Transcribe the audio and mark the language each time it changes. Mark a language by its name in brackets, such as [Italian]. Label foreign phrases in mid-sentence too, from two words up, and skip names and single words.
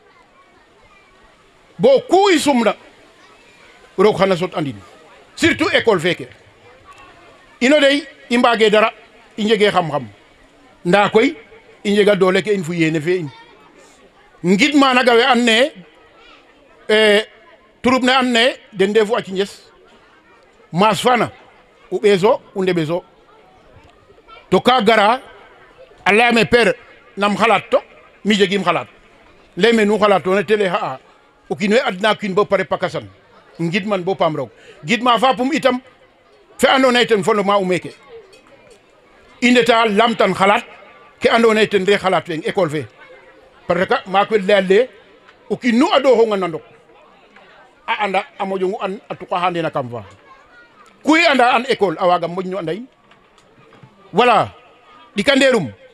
[Serer] bo ku i sumna roog xana sot andin surtout école feke ino dey i mbage dara i njege xam-xam nda koy i njega doole ke in fu yene fe in ngid mana gawe an naye troupe ne an naye den ndefu a Thiès maas fana u ɓeeso u ndeɓeso to ka gara a leyame père nam xalaat to mi jegim xalaat leyme nu xalaatona te lay xa'a o kiin we adna kiin bo pare pakasan ngid man bo paam roog ngid ma fapum itam fe andoona yee ten fondement u meke i ndeta lamtan xalaat ke andoona yee ten re xalaat fe école fe parce que maak we laya le o kiin nu adoxonga na ndok a anda a moƴongu an a tuqaxa ndena kam fa ku i anda an école a waaga moƴno anda in voilà ɗikandeerum